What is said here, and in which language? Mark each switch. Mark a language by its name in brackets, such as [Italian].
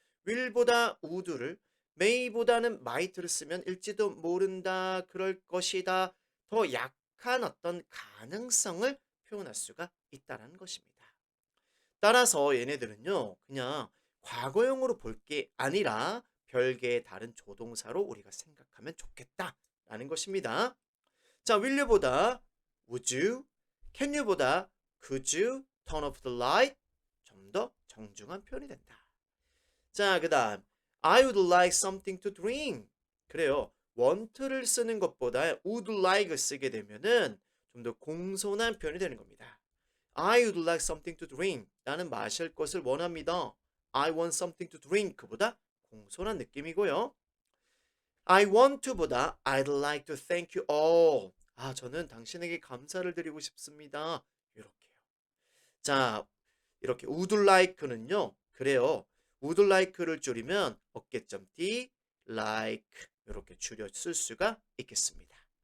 [Korean] will보다 would를, may보다는 might를 쓰면 일지도 모른다, 그럴 것이다, 더 약한 어떤 가능성을 표현할 수가 있다는 것입니다. 따라서 얘네들은요, 그냥 과거형으로 볼 게 아니라 별개의 다른 조동사로 우리가 생각하면 좋겠다라는 것입니다. [English] 자, will you보다 would you, can you보다 could you turn off the light? [Korean] 좀 더 정중한 표현이 된다. 자, 그 다음 [English] I would like something to drink. [Korean] 그래요. want를 쓰는 것보다 would like을 쓰게 되면은 좀 더 공손한 표현이 되는 겁니다. [English] I would like something to drink. [Korean] 나는 마실 것을 원합니다. [English] I want something to drink. [Korean] 보다 공손한 느낌이고요. [English] I want to보다 I'd like to thank you all. [Korean] 저는 당신에게 감사를 드리고 싶습니다. 이렇게요. 자, 이렇게 would like는요. 그래요. would like를 줄이면 어깨점 D, like 이렇게 줄여 쓸 수가 있겠습니다.